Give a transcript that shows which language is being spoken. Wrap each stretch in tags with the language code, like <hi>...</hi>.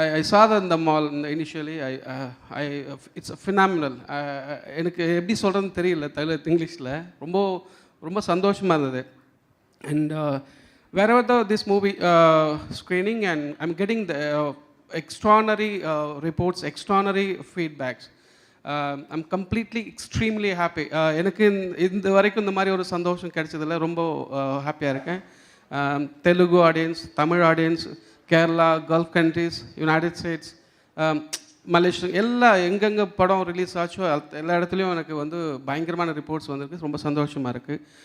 <en>I saw that in the mall initially. It's phenomenal.</en> <ta>எனக்கு எப்படி சொல்கிறதுன்னு தெரியல இங்கிலீஷில் ரொம்ப சந்தோஷமாக இருந்தது.</ta> <en>And wherever this movie screening, and I'm getting the extraordinary reports, extraordinary feedbacks. I'm completely extremely happy.</en> <ta>எனக்கு இந்த வரைக்கும் இந்த மாதிரி ஒரு சந்தோஷம் கிடைச்சதில்ல. ரொம்ப ஹாப்பியாக இருக்கேன். Telugu audience, Tamil audience, Kerala, gulf countries, United states, Malaysia, எல்லா எங்கெங்கே படம் ரிலீஸ் ஆச்சோ எல்லா இடத்துலையும் எனக்கு பயங்கரமான ரிப்போர்ட்ஸ் வந்திருக்கு. ரொம்ப சந்தோஷமாக இருக்குது.</ta>